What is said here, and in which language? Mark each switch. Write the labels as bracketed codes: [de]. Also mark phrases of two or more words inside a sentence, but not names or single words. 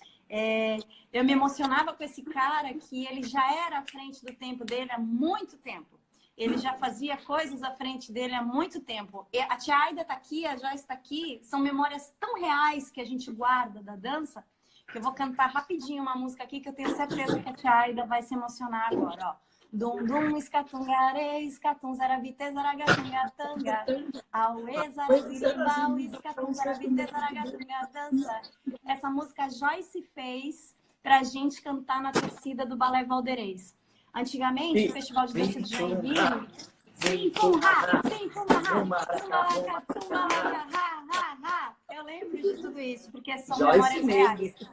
[pt] Eu me emocionava com esse cara que ele já era à frente do tempo dele há muito tempo. Ele já fazia coisas à frente dele há muito tempo. E a tia Aida está aqui, a Joyce está aqui. São memórias tão reais que a gente guarda da dança, que eu vou cantar rapidinho uma música aqui que eu tenho certeza que a tia Aida vai se emocionar agora, ó. Dum dum escatungare, escatum zarabite zaragatungatanga. Auê zarabirimbau, escatum zarabite zaragatunga dança. Essa música a Joyce fez pra gente cantar na torcida do Balé Valderez. Antigamente, o Festival de Dança de Joinville... Sim, fumar, eu lembro de tudo isso, porque são memórias reais.